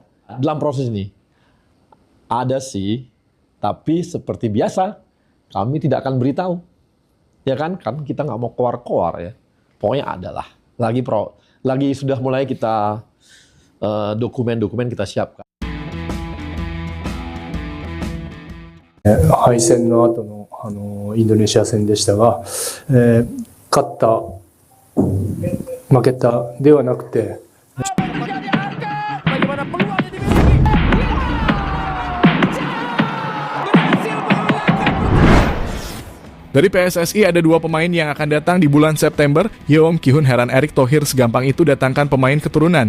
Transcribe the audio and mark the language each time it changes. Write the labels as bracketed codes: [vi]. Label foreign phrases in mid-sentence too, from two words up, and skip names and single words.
[id] Dalam proses ini. Ada sih, tapi seperti biasa, kami tidak akan beritahu. Ya kan kita nggak mau keluar-keluar ya. Pokoknya adalah. Lagi sudah mulai kita dokumen-dokumen kita siapkan. [ja] 敗戦の後のインドネシア戦でしたが、勝った、負けたではなくて、 [id] Dari PSSI ada 2 pemain yang akan datang di bulan September. Yeom Ki-hun heran Erick Thohir segampang itu datangkan pemain keturunan.